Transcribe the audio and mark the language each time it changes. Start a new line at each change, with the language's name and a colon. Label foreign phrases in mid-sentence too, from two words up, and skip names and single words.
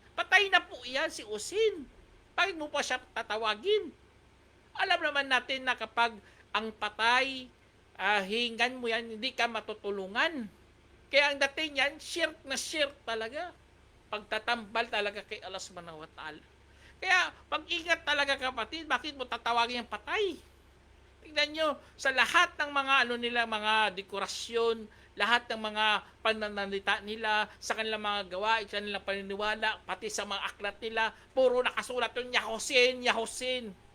Filipino: Patay na po yan si Hussein. Bakit mo pa siya tatawagin? Alam naman natin na kapag ang patay, hingan mo yan, hindi ka matutulungan. Kaya ang dating yan, shirk na shirk talaga. Pagtatambal talaga kay Allah
Arabic: سبحانه وتعالى.
Filipino: Kaya, pag-ingat talaga kapatid, bakit mo tatawagin yung patay? Tingnan nyo, sa lahat ng mga mga dekorasyon, lahat ng mga pananalita nila, sa kanilang mga gawain, sa kanilang paniniwala, pati sa mga aklat nila, puro nakasulat yung Ya Hussein, Ya Hussein.